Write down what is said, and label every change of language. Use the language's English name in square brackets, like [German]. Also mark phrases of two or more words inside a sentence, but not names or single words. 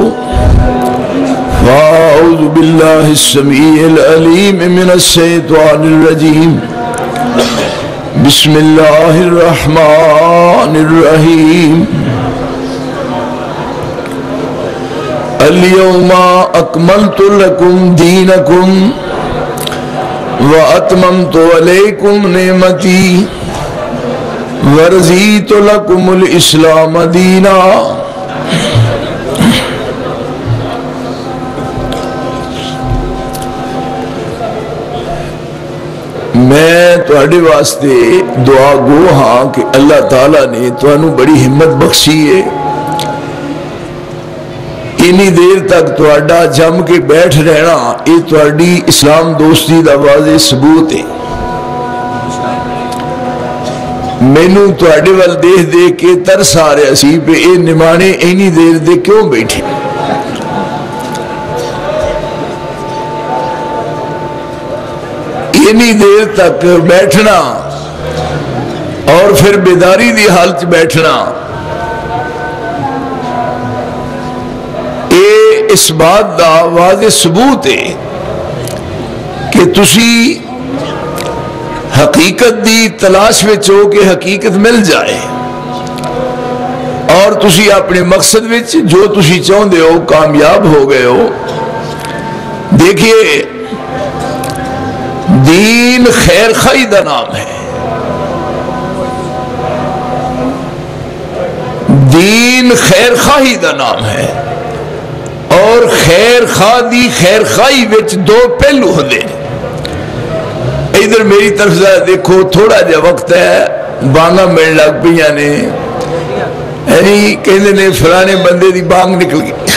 [Arabic] فأعوذ بالله السميع العليم من الشيطان الرجيم بسم الله الرحمن الرحيم اليوم أكملت لكم دينكم وأتممت عليكم نعمتي ورضيت لكم الإسلام دينا [Punjabi] میں تواڈے واسطے دعا گو ہاں کہ اللہ تعالیٰ نے تانوں بڑی ہمت بخشی ہے انی دیر تک تواڈا جم کے بیٹھ رہنا یہ تواڈی اسلام دوستی دا واضح ثبوت ہے مینوں تواڈے ول دیکھ دیکھ کے ترس آ رہا سی پہ اے نمانے اینی دیر دے کیوں بیٹھے اینی دیر تک بیٹھنا اور پھر بیداری دی حالت بیٹھنا اس بات دا واضح ثبوت ہے کہ تسی حقیقت دی تلاش وچ ہو کہ حقیقت مل جائے اور تسی اپنے مقصد وچ جو تسی چاہندے ہو کامیاب ہو گئے ہو دیکھیے دین خیر خواہی دا نام ہے دین خیر خواہی دا نام ہے اور خیر خواہ دی خیر خواہی وچ دو پہلو ہوندے ادھر میری طرف سے دیکھو تھوڑا جا وقت ہے بانگا مل لگ پیاں نے یعنی کہندے نے فلانے بندے دی بانگ نکل گئی